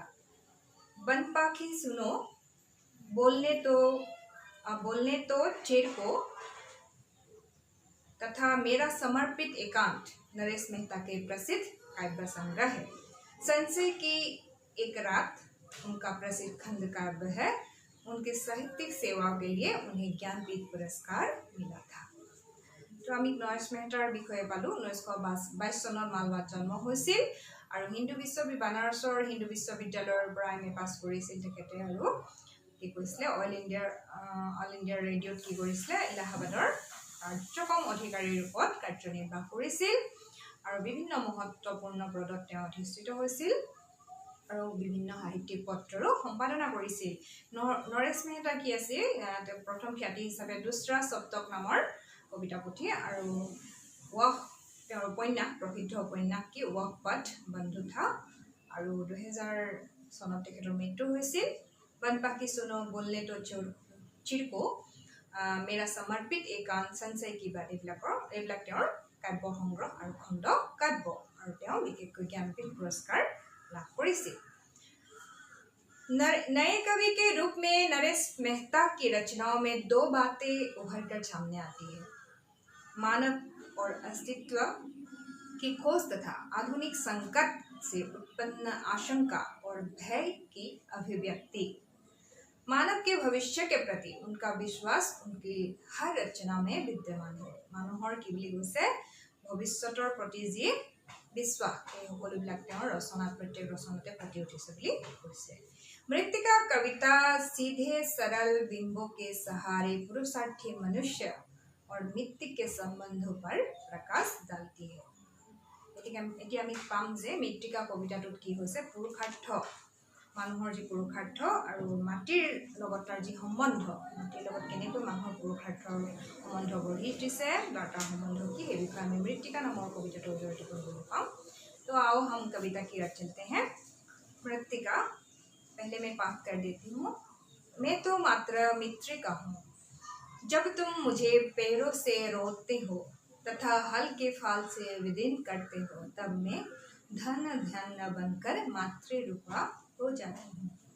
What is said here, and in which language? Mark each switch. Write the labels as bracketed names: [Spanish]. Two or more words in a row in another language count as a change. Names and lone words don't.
[Hindi] वन पाखी सुनो, बोलने तो चिरको तथा मेरा समर्पित एकांत नरेश मेहता के प्रसिद्ध काव्य संग्रह है। संशय की एक रात उनका प्रसिद्ध खंड काव्य है। उनके साहित्यिक सेवाओं के लिए उन्हें ज्ञानपीठ पुरस्कार मिला था। [Assamese] तो আমি নৰেশ মেহতাৰ বিষয়ে পালো। 1922 চনত মালৱাত জন্ম হৈছিল আৰু বানাৰসৰ হিন্দু বিশ্ববিদ্যালয়ৰ পৰা এমএ পাছ কৰিছিল তেখেতে। আৰু কি কৰিছিলে অল ইণ্ডিয়া ৰেডিঅ'ত কি কৰিছিলে ইলাহাবাদৰ কাৰ্যক্ৰম অধিকাৰীৰ ৰূপত কাৰ্যনিৰ্বাহ কৰিছিল আৰু বিভিন্ন মহত্বপূৰ্ণ পদত তেওঁ অধিষ্ঠিত হৈছিল আৰু বিভিন্ন সাহিত্যিক পত্ৰৰো সম্পাদনা কৰিছিল। নৰেশ মেহতা কি আছিল প্ৰথম খ্যাতি হিচাপে দুসৰা সপ্তক নামৰ কবিতা পুথি আৰু তেওঁৰ উপন্যাস প্ৰসিদ্ধ উপন্যাস কি ৱহ পথ বন্ধু থা। আৰু 2000 চনত তেখেতৰ মৃত্যু হৈছিল। वन पाखी सुनो, बोलने तो चिरको, मेरा समर्पित एकांत, संशय की बात এইবিলাক তেওঁৰ কাব্য সংগ্ৰহ আৰু খণ্ড কাব্য। আৰু তেওঁ বিশেষকৈ জ্ঞানপীঠ পুৰস্কাৰ লাভ কৰিছিল। [Hindi] नए कवि के रूप में नरेश मेहता की रचनाओं में दो बातें उभर कर सामने आती है: मानव और अस्तित्व की खोज तथा आधुनिक संकट से उत्पन्न आशंका और भय की अभिव्यक्ति। मानव के भविष्य के प्रति उनका विश्वास उनकी हर रचना में विद्यमान है। [Assamese] মানুহৰ কি বুলি কৈছে ভৱিষ্যতৰ প্ৰতি যি বিশ্বাস এই সকলোবিলাক তেওঁৰ ৰচনাত প্ৰত্যেক ৰচনাতে ফুটি উঠিছে বুলি কৈছে। [Hindi] मृत्तिका कविता सीधे सरल बिंबों के सहारे पुरुषार्थी मनुष्य और मिट्टी के संबंधों पर प्रकाश डालती है। [Assamese] এতিয়া আমি পাম যে মৃত্তিকা কবিতাটোত কি হৈছে পুৰুষাৰ্থ মানুহৰ যি পুৰুষাৰ্থ আৰু মাটিৰ লগত তাৰ যি সম্বন্ধ, মাটিৰ লগত কেনেকৈ মানুহৰ পুৰুষাৰ্থৰ সম্বন্ধ গঢ়ি উঠিছে বা তাৰ সম্বন্ধ কি এই বিষয়ে আমি মৃত্তিকা নামৰ কবিতাটোৰ জৰিয়তে পঢ়িবলৈ পাম। [Hindi] तो आओ हम कविता की ओर चलते हैं। मृत्तिका पहले मैं पाठ कर देती हूँ। मैं तो मात्र मृत्तिका हूँ, जब तुम मुझे पैरों से रोकते हो तथा हल के फाल से विदीन करते हो, तब मैं धन बनकर मातृरूपा हो जाती हूँ।